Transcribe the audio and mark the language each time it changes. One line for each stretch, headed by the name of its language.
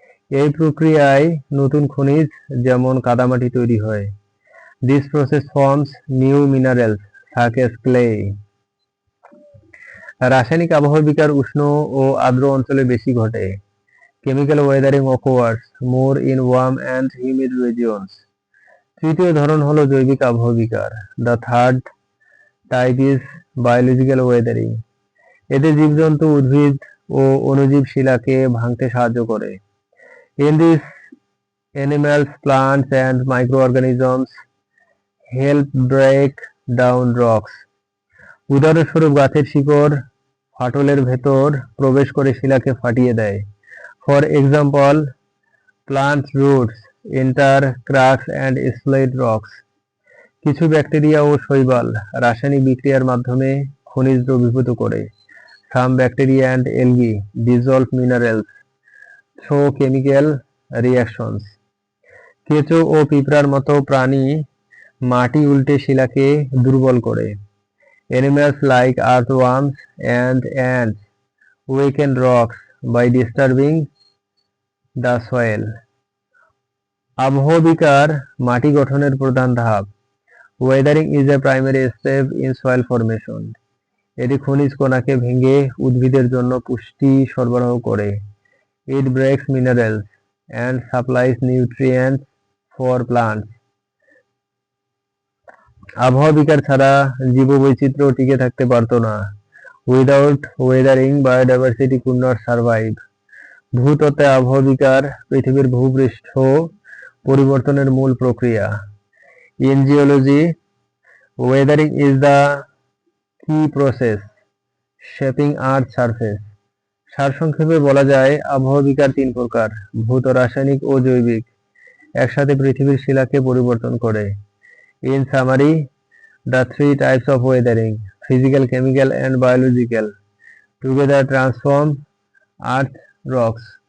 Bangla: এই প্রক্রিয়ায় নতুন খনিজ যেমন কাদামাটি তৈরি হয়।
English: This process forms new minerals such as clay.
Bangla: রাসায়নিক আবহাওয়া বিকার উষ্ণ ও আর্দ্র অঞ্চলে বেশি ঘটে।
English: Chemical weathering occurs more in warm and humid regions.
Bangla: তৃতীয় ধরন হলো জৈবিক আবহাওয়া বিকার।
English: The third type is biological weathering.
Bangla: এতে জীবজন্তু, উদ্ভিদ ও অণুজীব শিলাকে ভাঙতে সাহায্য করে।
English: In this, animals, plants and microorganisms help break down rocks.
Bangla: উদাহরণস্বরূপ, গাছের শিকড় ফাটলের ভেতর প্রবেশ করে শিলাকে ফাটিয়ে দেয়।
English: For example, plant roots enter cracks and split rocks.
Bangla: কিছু ব্যাকটেরিয়া ও শৈবাল রাসায়নিক বিক্রিয়ার মাধ্যমে খনিজ দ্রবীভূত করে।
English: Some bacteria and algae dissolve minerals through chemical reactions.
Bangla: কেঁচো ও পিঁপড়ার মতো প্রাণী মাটি উল্টে শিলাকে দুর্বল করে।
English: Animals like earthworms and ants weaken rocks by disturbing the soil.
Bangla: আবহাওয়া বিকার মাটি গঠনের প্রধান ধাপ।
English: Weathering is a primary step in soil formation.
Bangla: এটি খনিজ কণাকে ভেঙে উদ্ভিদের জন্য পুষ্টি সরবরাহ করে।
English: It breaks minerals and supplies nutrients for plants.
Bangla: আবহাওয়া বিকার ছাড়া জীববৈচিত্র্য টিকে থাকতে পারত না।
English: Without weathering, biodiversity could not survive.
Bangla: ভূতত্ত্বে আবহাওয়া বিকার পৃথিবীর ভূপৃষ্ঠ পরিবর্তনের মূল প্রক্রিয়া।
English: In geology, weathering is the key process shaping Earth's surface.
Bangla: সারসংক্ষেপে বলা যায় আবহাওয়া বিকার তিন প্রকার, ভৌত, রাসায়নিক ও জৈবিক, একসাথে পৃথিবীর শিলাকে পরিবর্তন করে।
English: In summary, the three types of weathering, physical, chemical and biological, together transform Earth rocks.